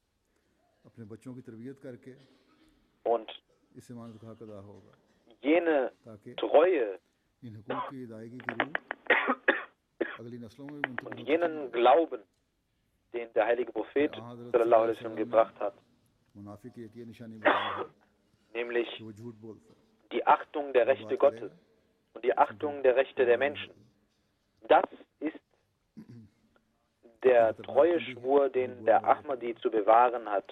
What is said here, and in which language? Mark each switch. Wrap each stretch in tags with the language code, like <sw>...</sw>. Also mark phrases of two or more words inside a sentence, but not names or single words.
<de>und jene Treue und jenen Glauben, den der heilige Prophet</de> <ar>صلى الله عليه وسلم</ar> <de>gebracht hat, nämlich die Achtung der Rechte Gottes und die Achtung der Rechte der Menschen. Das ist der Treueschwur, den der Ahmadi zu bewahren hat.</de>